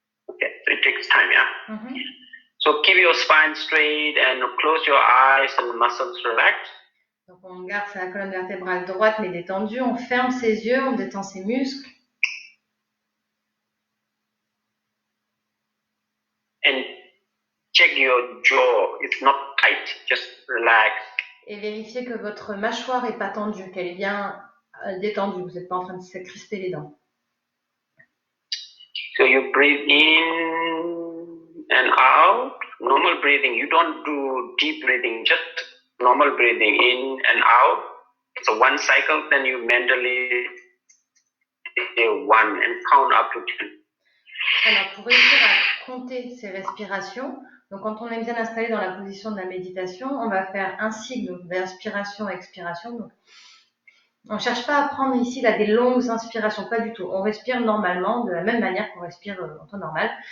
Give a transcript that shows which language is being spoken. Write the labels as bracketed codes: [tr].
[en] Okay, so it takes time, yeah? Mhm. So keep your spine straight and close your eyes and muscles relaxed. [fr] Donc, on garde sa colonne vertébrale droite, mais détendue, on ferme ses yeux, on détend ses muscles. [en] And check your jaw, it's not tight, just relax. [fr] Et vérifiez que votre mâchoire n'est pas tendue, qu'elle est bien détendue, vous n'êtes pas en train de se crisper les dents. [en] So you breathe in and out, normal breathing. You don't do deep breathing, just normal breathing in and out. It's a 1 cycle, then you mentally say 1 and count up to 10. [fr] Alors, pour réussir à compter ces respirations, donc quand on est bien installé dans la position de la méditation, on va faire un cycle d'inspiration-expiration. Donc, on ne cherche pas à prendre ici là, des longues inspirations, pas du tout. On respire normalement, de la même manière qu'on respire en temps normal.